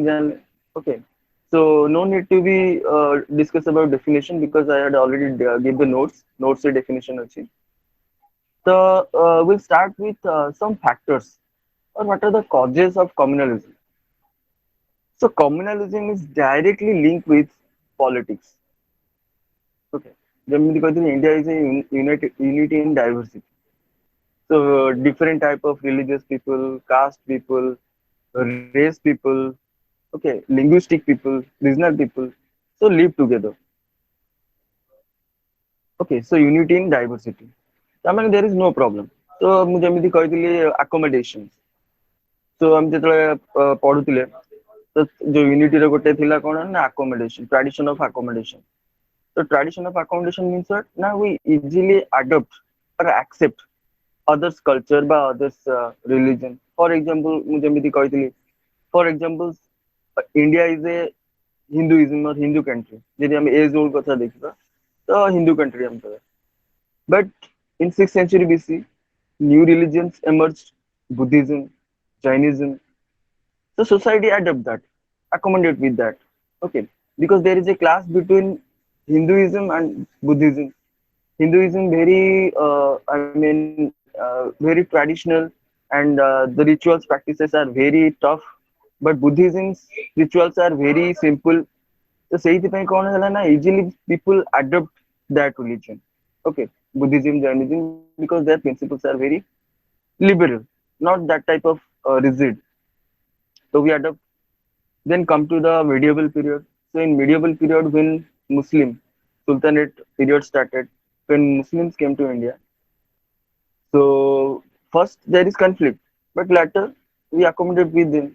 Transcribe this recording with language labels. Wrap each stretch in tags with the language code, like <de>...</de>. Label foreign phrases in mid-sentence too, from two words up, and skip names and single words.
<en>And okay, so no need to be discuss about definition because I had already give the notes the definition. Achhi. So we'll start with some factors or what are the causes of communalism. So communalism is directly linked with politics. Okay,</en> <or>ଯେମିତି କହିଥିଲି</or> <en>India is a unity in diversity. So different type of religious people, caste people, race people, okay, linguistic people, regional people, so live together. Okay, so unity in diversity. I mean there is no problem.</en> <or>So ମୁଁ ଯେମିତି କହିଥିଲି accommodations. So ଆମେ ଯେତେବେଳେ ପଢୁଥିଲେ ତ ଯୋଉ ୟୁନିଟିର ଗୋଟେ ଥିଲା କଣ ନା accommodation,</or> <en>tradition of accommodation. So tradition of accommodation means what? Now we easily adopt or accept others culture by others religion. For example,</en> <or>ମୁଁ ଯେମିତି କହିଥିଲି,</or> <en>for example, India is a Hinduism or Hindu country.</en> <or>ଯଦି ଆମେ</or> <en>age old</en> <or>କଥା ଦେଖିବା ତ</or> <en>Hindu country</en> <or>ଆମେ କହିବା.</or> <en>But in 6th century BC, new religions emerged, Buddhism, Jainism. So society adapt that, accommodate with that. Okay, because there is a class between Hinduism and Buddhism. Hinduism I mean, very traditional, and the rituals practices are very tough. But Buddhism's rituals are very simple. So</en> <or>ସେଇଥିପାଇଁ କଣ ହେଲା ନା</or> <en>easily people adopt that religion. Okay, Buddhism, Jainism, because their principles are very liberal, not that type of rigid. So we adopt. Then come to the medieval period. So in medieval period, when Muslim Sultanate period started, when Muslims came to India, so first there is conflict, but later we accommodate with them.</en>